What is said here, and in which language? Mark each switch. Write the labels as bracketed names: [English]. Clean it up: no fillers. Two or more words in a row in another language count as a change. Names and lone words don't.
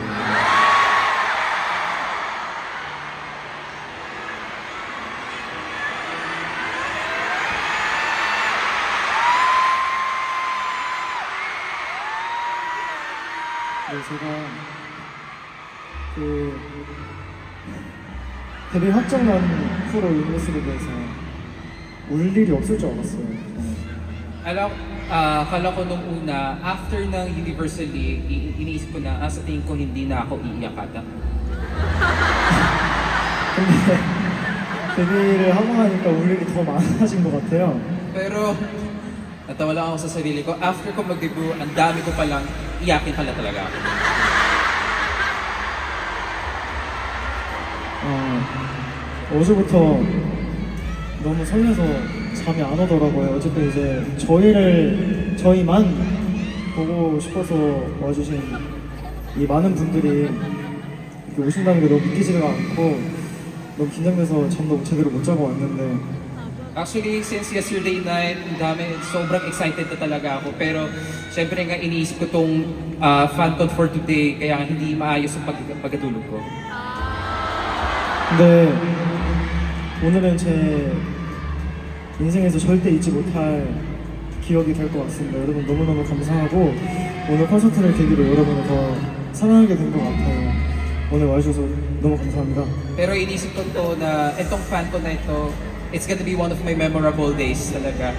[Korean] 네, 제가 그 데뷔 확정난 후로 유니버스에 대해서 울 일이 없을 줄 알았어요. [Filipino] Akala ko nung una, after ng Universally, iniisip ko na, sa tingin ko hindi na ako iiyak ata. [Korean] 근데 데뷔를 하고 나니까 울 일이 더 많아진 것 같아요. [Filipino] Pero, natawa lang ako sa sarili ko. After ko mag-debut, ang dami ko palang iyakin pala talaga ako. [Korean] 어제부터 너무 설레서 잠이 안 오더라고요. 어쨌든 이제 저희만 보고 싶어서 와주신 이 많은 분들이 이렇게 오신다는 게 너무 믿기지가 않고 너무 긴장돼서 잠도 제대로 못 자고 왔는데 [English] Actually, since yesterday night, [Filipino] ang dami, sobrang excited na talaga ako. Pero, syempre nga, iniisip ko tong FanCon for today, kaya hindi maayos ang pagkatulog ko. [Korean] 근데 오늘은 제 인생에서 절대 잊지 못할 기억이 될 것 같습니다. 여러분 너무너무 감사하고 오늘 콘서트를 계기로 여러분을 더 사랑하게 된 것 같아요. 오늘 와주셔서 너무 감사합니다. [Filipino] Pero iniisip ko to na itong FanCon na ito, [English] it's gonna be one of my memorable days talaga.